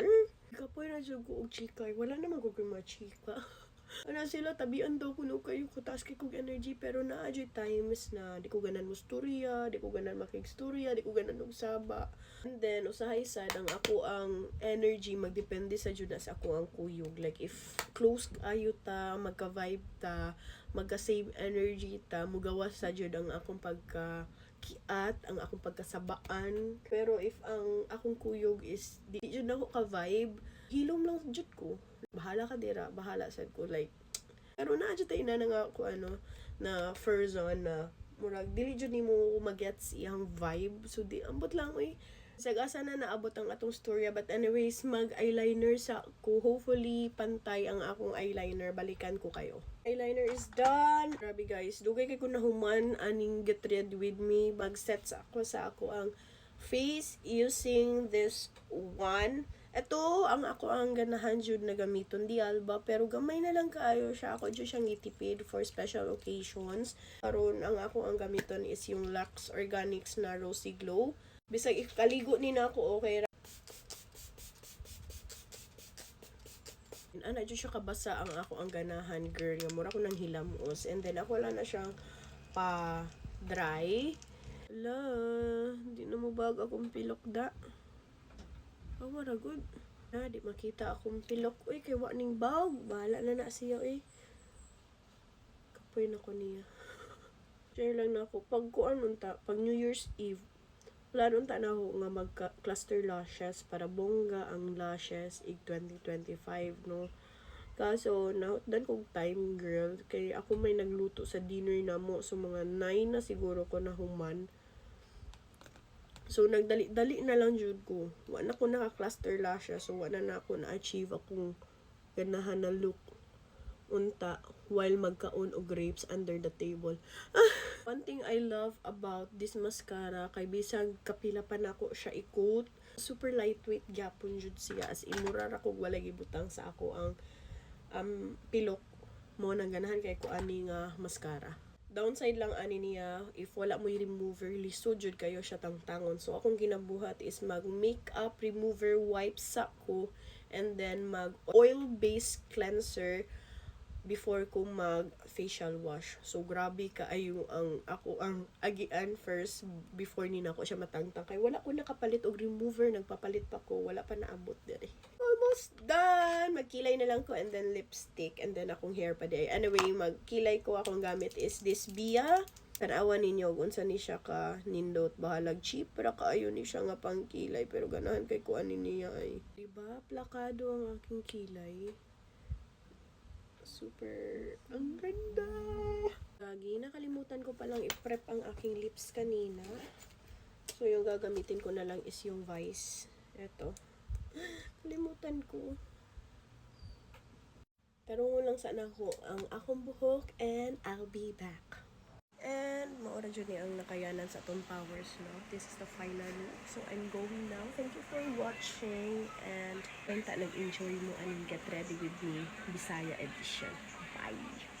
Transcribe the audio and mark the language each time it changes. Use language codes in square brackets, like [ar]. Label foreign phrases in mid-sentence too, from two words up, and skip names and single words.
[ceb] Kapoy na jud ko og chika. Wala naman ko mga chika. Ano sila, tabian daw kuno kayo ko taas kay kog energy pero naa jud times na di ko ganan mo storya, di ko ganan makigstorya, di ko ganan og saba. [en] And then [ceb] usahay sad ang ako ang energy magdepende sa jud sa ako ang kuyog. [en] Like if close [ceb] ayo ta, magka-vibe ta, magka-save energy ta, mugawas sa jud ang akong pagka kiat, ang akong pagkasabaan. Pero if ang akong kuyog is di jud nako ka-vibe, hilom lang jud ko. Bahala ka dira, bahala sad ko like. Pero naa jud tay na nga ako na person na murag dili jud nimo magets iyang vibe. So di ambot lang sagasa na naabot ang atong storya. [en] But anyways, [ceb] mag-eyeliner sa ko. Hopefully, pantay ang akong eyeliner. Balikan ko kayo. [en] Eyeliner is done. [ceb] Grabe guys. Dugay kay ko nahuman aning Get Ready With Me. Mag-set sa ako ang face [en] using this one. [tl] Ito, [ceb] ang ako ang ganahan jud na gamiton di Alba. Pero gamay na lang kaayo siya. Ako jud siyang itipid [en] for special occasions. [ceb] Karon ang ako ang gamiton is yung Lux Organics na Rosy Glow. Bisag ikaligo ni na ako, okay ra. Ana jud siya kabasa ang ako ang ganahan, girl. Nga mura ko nang hilamos. [en] And then [ceb] ako lang na siyang pa dry. Ala, hindi na mo bag akong pilok da. Oh, mara good. Na, di makita akong pilok. Uy, kay wa ning bag. Bahala na siya, Kapoy na ko niya. Share lang na ako. Pag kuan unta, pag New Year's Eve, wala nun na ako nga mag- [en] cluster lashes [ceb] para bongga ang lashes ig 2025, no? Kaso, nautdan kong time, girl. Kaya ako may nagluto sa dinner na mo. So, mga 9 na siguro ko na human. So, nagdali-dali na lang jud ko. Wala na ko naka- [en] cluster lashes. [ceb] So, wala na ako na-achieve akong ganahan na look unta while magkaon og [en] grapes under the table. One thing I love about this mascara [ceb] kay bisag kapila pa nako siya i-coat, [en] super lightweight [ceb] gyapon jud siya, as in mura ra kog walay gibutang sa ako ang pilok mo nang ganahan kay ko ani nga mascara. Downside lang ani niya, if wala mo remover, lisod jud kayo siya tangtangon. So akong ginabuhat is mag [en] makeup remover wipes [ceb] sa ko [en] and then [ceb] mag [en] oil based cleanser [ceb] before ko mag [en] facial wash. [ceb] So grabe kaayo ang ako ang agian [en] first before [ceb] ni nako siya matangtang kay wala ko nakapalit og remover, nagpapalit pa ko, wala pa naabot diri. [en] Almost done. [ceb] Magkilay na lang ko [en] and then lipstick and then [ceb] akong hair pa diri. Anyway, magkilay ko akong gamit [en] is this [ceb] Bia. Tanawan ninyo kung saan ni siya ka nindot, bahalag cheap para kaayo ni siya nga pangkilay pero ganahan kay ko ani niya ay. [tl] Diba? Plakado ang aking kilay. Super, ang ganda! Lagi, nakalimutan ko palang i-prep ang aking lips kanina. So, yung gagamitin ko na lang is yung Vice. Eto. Kalimutan ko. Tarungo lang sana ako ang [ceb] akong buhok [en] and I'll be back. [tl] And maura dyan ang nakayanan sa itong powers, no? [en] This is the final look. So, I'm going now. Thank you for watching. And, [ceb] nag-enjoy mo aning Get Ready With Me Bisaya Edition. Bye!